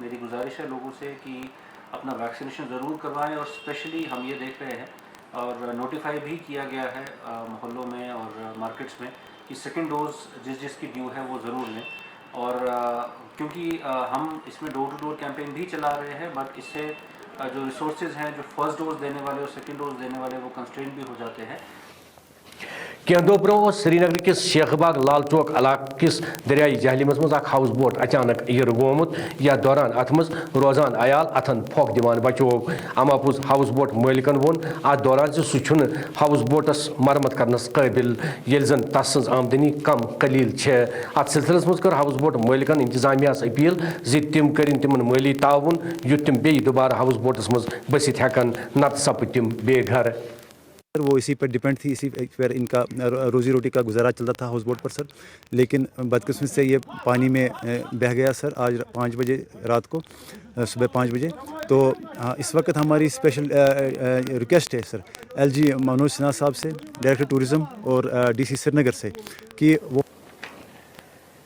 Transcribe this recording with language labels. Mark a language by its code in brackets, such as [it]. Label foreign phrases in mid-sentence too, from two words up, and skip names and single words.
[ur] میری گزارش ہے لوگوں سے کہ اپنا ویکسینیشن ضرور کروائیں اور اسپیشلی ہم یہ دیکھ رہے ہیں اور نوٹیفائی بھی کیا گیا ہے محلوں میں اور مارکیٹس میں کہ [en] second dose [ur] جس کی ڈیو ہے وہ ضرور لیں. اور کیونکہ ہم اس میں [en] door to door campaign [ur] بھی چلا رہے ہیں بٹ اس سے جو ریسورسز ہیں جو [en] first dose [ur] دینے والے اور [en] second dose [ur] دینے والے وہ کنسٹرین بھی ہو جاتے ہیں. [ks] کینٛہہ دۄہ برٛونٛہہ اوس سری نگر کس شیخ باغ لال چوک علاقہ کس دریائے جہلمس مز اکھ [en] house boat [ks] اچانک یِرٕ گومُت یتھ دوران اتھ مز روزان عیال اتھن پھۄکھ دِوان بچوو. اماپوٚز [en] house boat [ks] مٲلکن ووٚن اتھ دوران سُہ چھُنہٕ [en] house boats [ks] مرمت کرنس قٲبل ییٚلہِ زن تس سٕنز آمدنی کم قلیل چھےٚ. اتھ سلسلس مز کٔر [en] house boat [ks] مٲلکن انتظامیہس اپیل زِ تِم کٔرِنۍ تِمن مٲلی تعاوُن یُتھ تِم بیٚیہِ دُبارٕ [en] house boats [ks] مز بٔسِتھ ہٮ۪کن نتہٕ سپٕدۍ تِم بے گھر. [ur] وہ اسی پر ڈیپینڈ تھی اسی پر ان کا روزی روٹی کا گزارا چلتا تھا ہاؤس بوٹ پر سر. لیکن بدقسمت سے یہ پانی میں بہہ گیا سر آج 5 بجے رات کو صبح 5 بجے. تو اس وقت ہماری [en] special request [ur] ہے سر ایل جی منوج سنہا صاحب سے [en] director tourism [ur] اور ڈی سی سری نگر سے کہ وہ